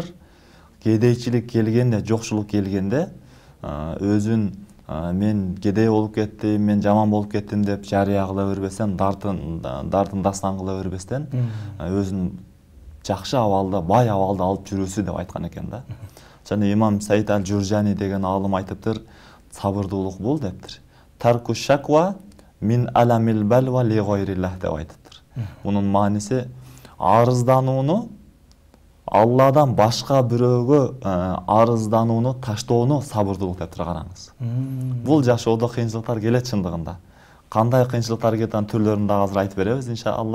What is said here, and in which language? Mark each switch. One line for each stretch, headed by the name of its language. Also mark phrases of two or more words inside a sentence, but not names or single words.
Kyrgyz: Кедейчилик келгенде, жокчулук келгенде, өзүн мен кедей болуп кеттим, мен жаман болуп кеттим деп жарыя кыла бербестен, дартын дастан кыла бербестен, өзүн жакшы абалда, бай абалда алып жүрүүсү деп айткан экен да. Жана имам Саид аль-Журжани деген аалым айтыптыр, сабырдуулук бул дептир.
Arabic: ترك الشكوى من ألم البلوى لغير الله
Kyrgyz: деп айтыптыр. Мунун мааниси арызданууну Алладан башка бирөөгө арызданууну таштоону сабырдуулук деп караңыз. Бул жашоодо кыйынчылыктар келет чындыгында. кандай кыйынчылыктар кеткен түрлөрүн да азыр айтып беребиз иншалла.